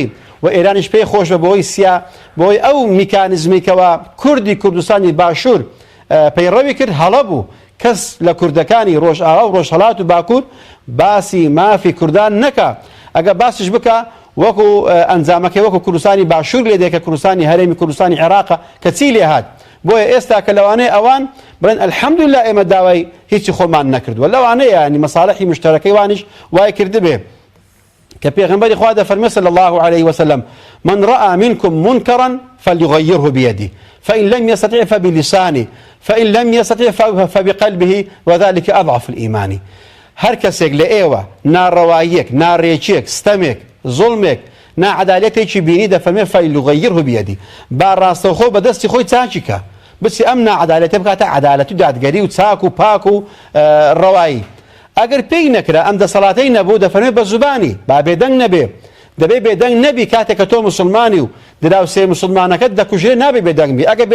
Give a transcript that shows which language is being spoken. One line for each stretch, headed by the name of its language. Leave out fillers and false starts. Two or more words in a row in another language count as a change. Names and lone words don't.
Central Kurdish: و ئێرانیش پێی خۆش بە بۆی سیا بۆی ئەو میکانزمیکەوە کوردی کوردستانی باشوور پەیڕەوی کرد هەڵە بوو کەس لە کوردەکانی ڕۆژئاوا و ڕۆژهەڵات و باکوور باسی مافی کوردان نەکا ئەگە باسیش بکە وەکو ئەنجامەکەی وەکو کوردستانی باشوور لێ دێکە کوردستانی هەرێمی کوردستانی عێراقە کە چی لێ هات بۆیە ئێستا کە لەوانەیە ئەوان بڵێن الحەمدوللا ئێمە داوای هیچی خۆمان نەکردووە لەوانەیە ینی مەساڵحی مشتەرەکەی وانیش وای کردبێ کە پێغەمبەری خوا دەفەرمێ
Arabic: صلی الله عليه وسلم من رأى منكم منكرا فليغيره بيده فإن لم يستطع فبلسانه فإن لم يستطع فبقلبه وذلك أضعف الإيمان
Central Kurdish: هەر کەسێک لە ئێوە ناڕەواییەک ناڕێکیەک ستەمێک زوڵمێک ناعەدالەتێکی بینی دەفەرمێ
Arabic: فليغيره بيده
Central Kurdish: با ڕاستەوخۆ بەدەستی خۆی چاکی کە بچی ئەم ناعەدالەتە بکاتە عەدالەت و دادگەری و چاک و پاک و ڕەوایی ئەگەر پێی نەکرا ئەم دەسەڵاتەی نەبوو دەفەرمێ بە زوبانی با بێدەنگ نەبێ دەبێ بێدەنگ نەبی کاتێک کە تۆ مسلمانی و دراوسێ مسلمانەکەت دەکوژێ نابێ بێدەنگ بی ئەگە